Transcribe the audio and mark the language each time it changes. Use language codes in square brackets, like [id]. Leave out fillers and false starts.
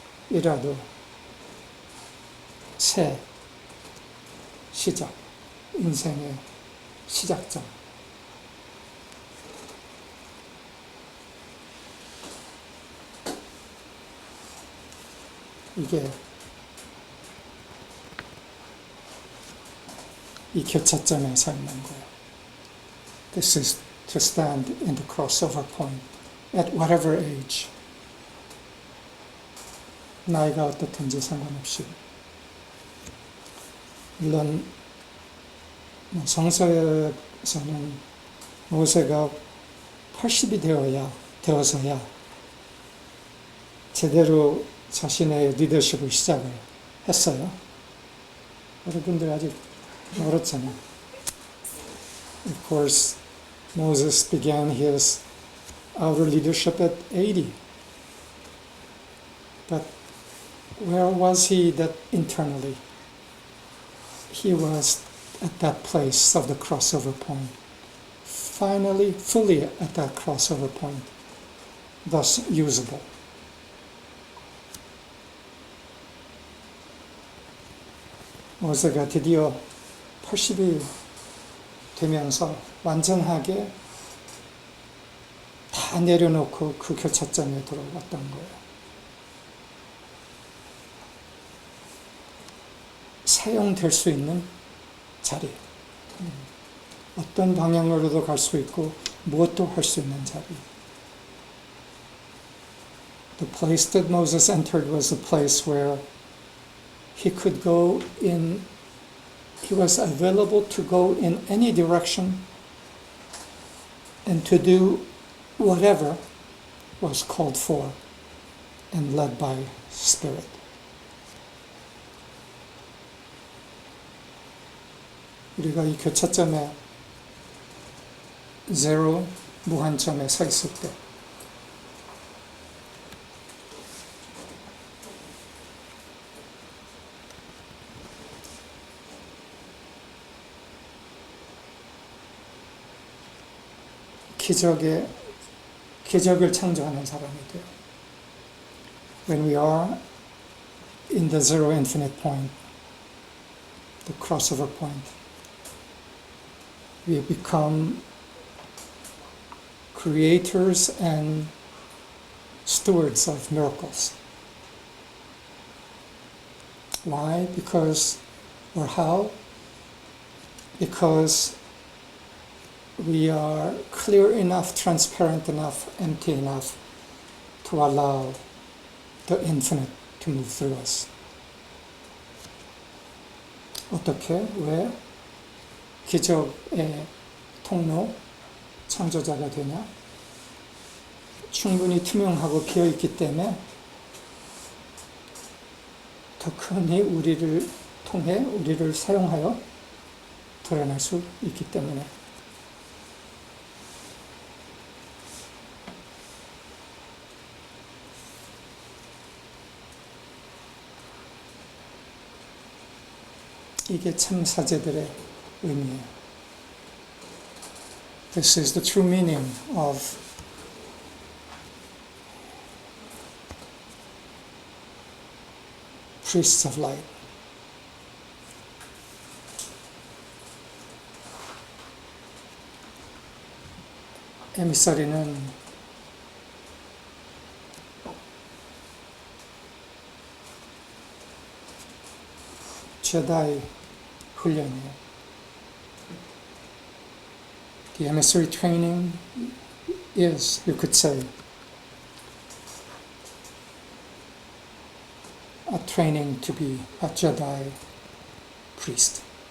[ko] 85살이라도 새 시작, 인생의 시작점. 이게 이 교차점에 서 있는 거예요. [en] This is to stand in the crossover point at whatever age. [ko] 나이가 어떻든지 상관없이. 물론 성서에서는 모세가 80이 되어서야 제대로 자신의 리더십을 시작을 했어요. 여러분들 아직 멀었잖아요. [en] Of course, Moses began his outer leadership at 80. But where was he that internally? He was at that place of the crossover point. Finally, fully at that crossover point. Thus usable. [ko] 모세가 드디어 80이 되면서 완전하게 다 내려놓고 그 교차점에 들어왔던 거예요. 사용될 수 있는 자리. 어떤 방향으로도 갈 수 있고 무엇도 할 수 있는 자리. [en] The place that Moses entered was a place where he could go in, he was available to go in any direction and to do whatever was called for and led by Spirit. [ko] 우리가 이 교차점에 제로 무한점에 서 있을 때 기적을 창조하는 사람이 돼요. [en] When we are in the zero infinite point, the crossover point, we become creators and stewards of miracles. Why? Because, or how? Because we are clear enough, transparent enough, empty enough to allow the infinite to move through us. [ko] 어떻게? 왜? 기적의 통로, 창조자가 되냐? 충분히 투명하고 비어있기 때문에 더 크니 우리를 통해, 우리를 사용하여 드러날 수 있기 때문에. 이게 참 사제들의 의미예요. [en] This is the true meaning of priests of light. [ko] 에미사리는 제다이 훈련이에요. [en] The emissary training is, you could say, a training to be a Jedi priest.